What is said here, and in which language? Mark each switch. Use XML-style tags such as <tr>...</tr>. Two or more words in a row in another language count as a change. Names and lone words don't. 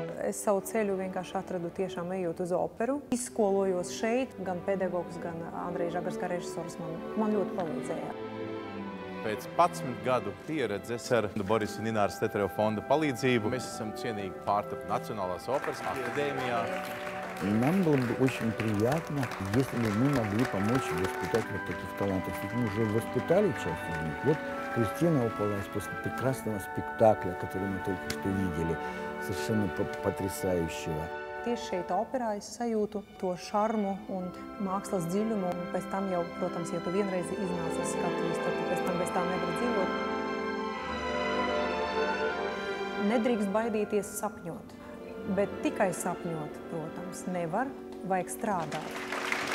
<lv>Es savu ceļu vienkārši atradu tiešām ejot uz operu. Izskolojos šeit, gan pedagogs, gan Andrejs Žagars kā režisors man ļoti palīdzēja. Pēc 11 gadu pieredzes ar Borisa un Ināras Teterev fonda palīdzību mēs esam cienīgi pārtapt</lv> <ru>Национальной оперной академии. Нам было бы очень приятно, если бы мы могли помочь воспитателям таких талантов. Ведь мы уже воспитали часть из них. Вот Кристина Ополась после прекрасного спектакля, который мы только что видели, совершенно потрясающего.</ru> <lv>Tieši šeit operā es sajūtu to šarmu un mākslas dziļumu. Un pēc tam jau, protams, ja tu vienreiz iznāc uz skatuves, tad tu pēc tam bez tā nevar dzīvot. Nedrīkst baidīties sapņot, bet tikai sapņot, protams, nevar, vajag strādāt.</lv>